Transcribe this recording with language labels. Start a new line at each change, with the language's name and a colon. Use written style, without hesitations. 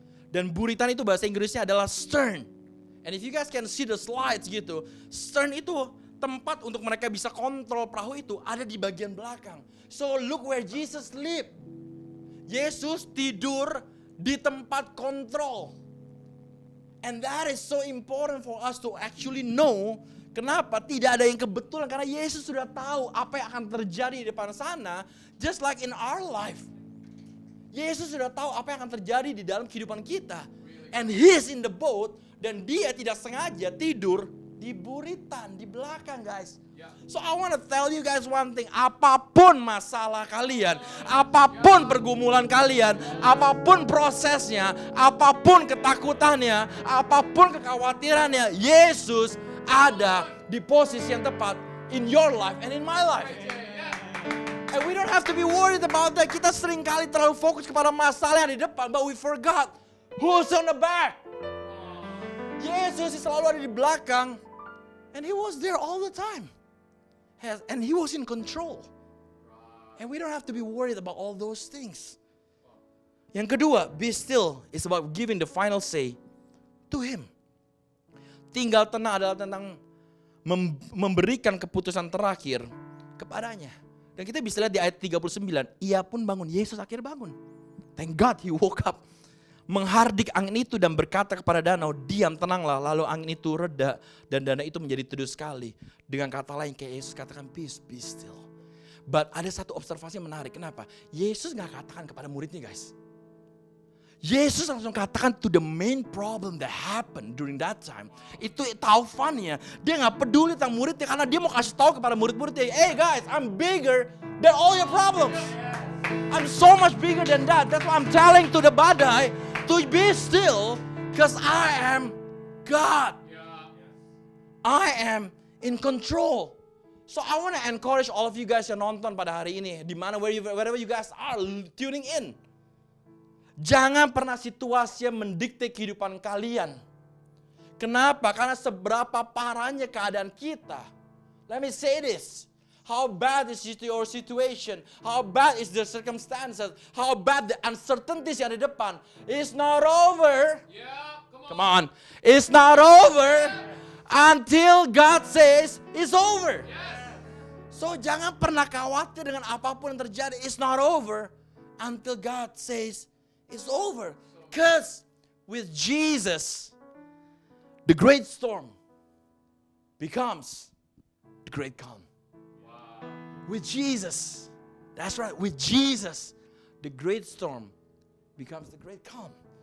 Indonesian: Dan buritan itu bahasa Inggrisnya adalah stern.
English: And if you guys can see the slides
Indonesian: gitu, stern itu tempat untuk mereka bisa kontrol perahu itu ada di bagian belakang.
English: So look where Jesus sleep.
Indonesian: Yesus tidur di tempat kontrol.
English: And that is so important for us to actually know.
Indonesian: Kenapa? Tidak ada yang kebetulan, karena Yesus sudah tahu apa yang akan terjadi di depan sana,
English: just like in our life.
Indonesian: Yesus sudah tahu apa yang akan terjadi di dalam kehidupan kita.
English: And He is in the boat,
Indonesian: dan dia tidak sengaja tidur di buritan, di belakang guys.
English: So I want to tell you guys one thing,
Indonesian: apapun masalah kalian, apapun pergumulan kalian, apapun prosesnya, apapun ketakutannya, apapun kekhawatirannya, Yesus ada di posisi yang tepat
English: in your life and in my life. And we don't have to be worried about that.
Indonesian: Kita sering kali terlalu fokus kepada masalah yang di depan,
English: but we forgot who's on the back.
Indonesian: Yesus selalu ada di belakang,
English: and He was there all the time. And He was in control. And we don't have to be worried about all those things.
Indonesian: Yang kedua,
English: be still is about giving the final say to Him.
Indonesian: Tinggal tenang adalah tentang memberikan keputusan terakhir kepadanya. Dan kita bisa lihat di ayat 39, ia pun bangun, Yesus akhirnya bangun.
English: Thank God He woke up.
Indonesian: Menghardik angin itu dan berkata kepada danau, diam, tenanglah. Lalu angin itu reda dan danau itu menjadi teduh sekali. Dengan kata lain kayak Yesus katakan,
English: peace, be still.
Indonesian: But ada satu observasi yang menarik. Kenapa? Yesus gak katakan kepada muridnya guys. Yesus langsung katakan
English: to the main problem that happened during that time.
Indonesian: Itu taufannya. Dia gak peduli tentang muridnya karena dia mau kasih tahu kepada murid-muridnya,
English: hey guys, I'm bigger than all your problems. I'm so much bigger than that. That's why I'm telling to the badai to be still, because I am God. I am in control. So I want to encourage all of you guys
Indonesian: yang nonton pada hari ini, di mana
English: wherever you guys are tuning in.
Indonesian: Jangan pernah situasi yang mendikte kehidupan kalian. Kenapa? Karena seberapa parahnya keadaan kita.
English: Let me say this. How bad is your situation? How bad is the circumstances? How bad the uncertainties
Indonesian: yang di depan?
English: It's not over. Yeah, Come on. It's not over until God says it's over.
Indonesian: So jangan pernah khawatir dengan apapun yang terjadi.
English: It's not over until God says it's over. Because with Jesus, the great storm becomes the great calm. With Jesus, that's right, with Jesus, the great storm becomes the great calm.